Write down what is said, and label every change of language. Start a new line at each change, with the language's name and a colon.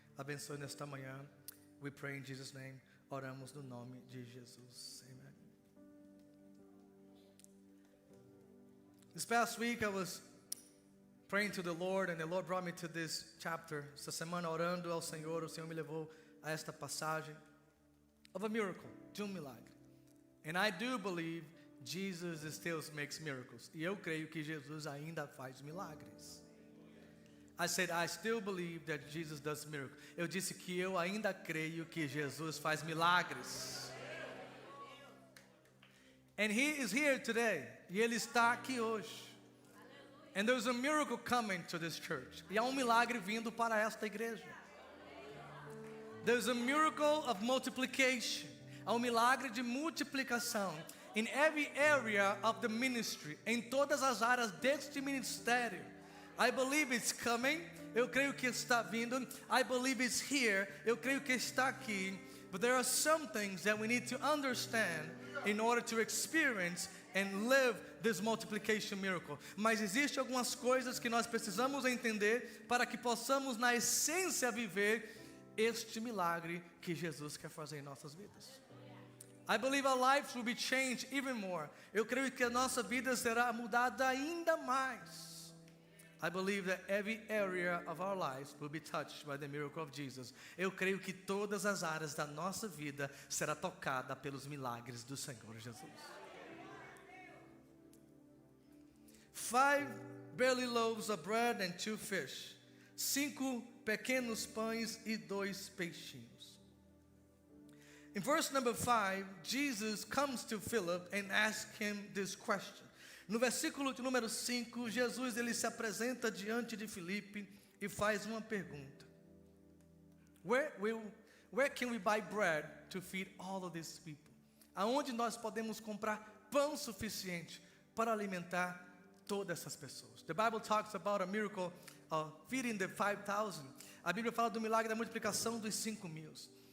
Portuguese: Abençoe nesta manhã.
English: We pray in Jesus' name.
Portuguese: Oramos no nome de Jesus. Amen.
English: This past week I was praying to the Lord, and the Lord brought me to this chapter.
Portuguese: Esta semana orando ao Senhor, o Senhor me levou a esta passagem
English: of a miracle,
Portuguese: de milagre.
English: And I do believe Jesus still makes miracles.
Portuguese: E eu creio que Jesus ainda faz milagres.
English: I said, I still believe that Jesus does miracles.
Portuguese: Eu disse que eu ainda creio que Jesus faz milagres.
English: And He is here today.
Portuguese: E Ele está aqui hoje.
English: And there's a miracle coming to this church.
Portuguese: E há milagre vindo para esta igreja.
English: There's a miracle of multiplication.
Portuguese: Há milagre de multiplicação.
English: In every area of the ministry.
Portuguese: Em todas as áreas deste ministério.
English: I believe it's coming.
Portuguese: Eu creio que está vindo.
English: I believe it's here.
Portuguese: Eu creio que está aqui.
English: But there are some things that we need to understand in order to experience and live this multiplication miracle.
Portuguese: Mas existe algumas coisas que nós precisamos entender para que possamos na essência viver este milagre que Jesus quer fazer em nossas vidas.
English: I believe our lives will be changed even more.
Portuguese: Eu creio que a nossa vida será mudada ainda mais.
English: I believe that every area of our lives will be touched by the miracle of Jesus.
Portuguese: Eu creio que todas as áreas da nossa vida será tocada pelos milagres do Senhor Jesus.
English: 5 barley loaves of bread and 2 fish.
Portuguese: 5 pequenos pães e 2 peixinhos.
English: In verse number 5, Jesus comes to Philip and asks him this question.
Portuguese: No versículo de número 5, Jesus ele se apresenta diante de Filipe e faz uma pergunta.
English: Where can we buy bread to feed all of these people?
Portuguese: Aonde nós podemos comprar pão suficiente para alimentar todas essas pessoas?
English: The Bible talks about a miracle of feeding the 5,000.
Portuguese: A Bíblia fala do milagre da multiplicação dos 5,000.